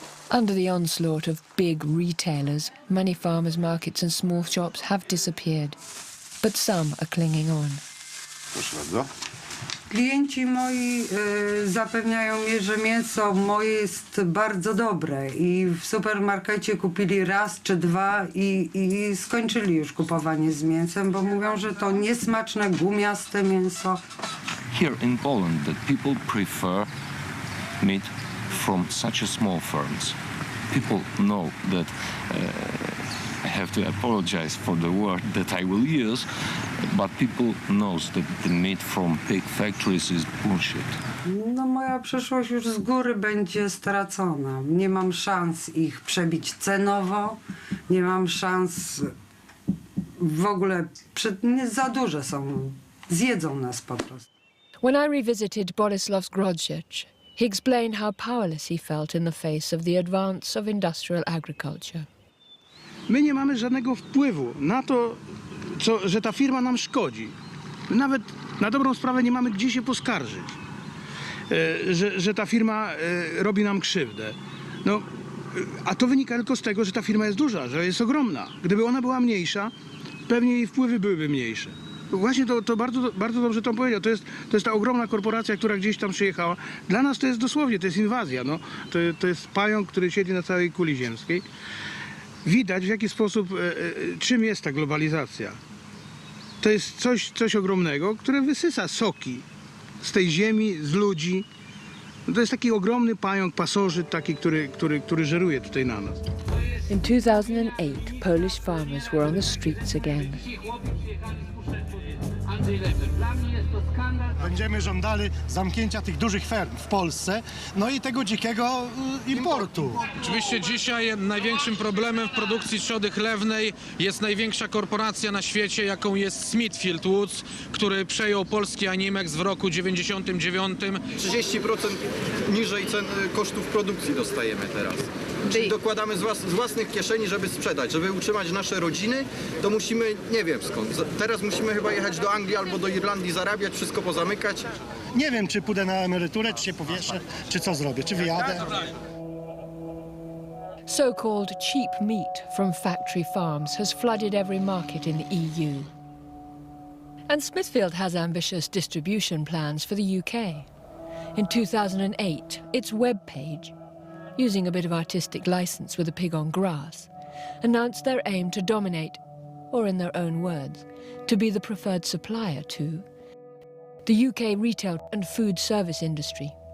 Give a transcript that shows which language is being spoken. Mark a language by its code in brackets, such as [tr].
[en] Under the onslaught of big retailers, many farmers' markets and small shops have disappeared, but some are clinging on. [pl] Proszę bardzo. Klienci moi zapewniają mnie, że mięso moje jest bardzo dobre i w supermarkecie kupili raz czy dwa i skończyli już kupowanie z mięsem, bo mówią, że to niesmaczne, gumiaste mięso. [en] Here in Poland, that people prefer meat from such a small farms. People know that have to apologize for the word that I will use, but people knows that the meat from pig factories is bullshit. [pl] No moja przyszłość już z góry będzie stracona. Nie mam szans ich przebić cenowo, nie mam szans w ogóle, za duże są, zjedzą nas po prostu. [en] When I revisited Bolesław's Grodziec, he explained how powerless he felt in the face of the advance of industrial agriculture. [pl] My nie mamy żadnego wpływu na to, że ta firma nam szkodzi. Nawet na dobrą sprawę nie mamy gdzie się poskarżyć, że ta firma robi nam krzywdę. No, a to wynika tylko z tego, że ta firma jest duża, że jest ogromna. Gdyby ona była mniejsza, pewnie jej wpływy byłyby mniejsze. Właśnie to bardzo dobrze to powiedział. To jest ta ogromna korporacja, która gdzieś tam przyjechała. Dla nas to jest dosłownie, to jest inwazja. No. To jest pająk, który siedzi na całej kuli ziemskiej. Widać, w jaki sposób, czym jest ta globalizacja. To jest coś ogromnego, które wysysa soki z tej ziemi, z ludzi. To jest taki ogromny pająk, pasożyt taki, który żeruje tutaj na nas. [en] In 2008, Polish farmers were on the streets again. [pl] Będziemy żądali zamknięcia tych dużych ferm w Polsce, no i tego dzikiego importu. Oczywiście dzisiaj największym problemem w produkcji trzody chlewnej jest największa korporacja na świecie, jaką jest Smithfield Woods, który przejął polski Animex w roku 99. 30% niżej cen kosztów produkcji dostajemy teraz. Czyli dokładamy z własnych kieszeni, żeby sprzedać, żeby utrzymać nasze rodziny, to musimy, nie wiem skąd, teraz musimy chyba jechać do Anglii albo do Irlandii zarabiać, wszystko pozamykać. Nie wiem, czy pójdę na emeryturę, czy się powieszę, czy co zrobię, czy wyjadę. [en] So-called cheap meat from factory farms has flooded every market in the EU. And Smithfield has ambitious distribution plans for the UK. In 2008, its webpage, using a bit of artistic license with a pig on grass, announced their aim to dominate, or in their own words, to be the preferred supplier to the UK retail and food service industry.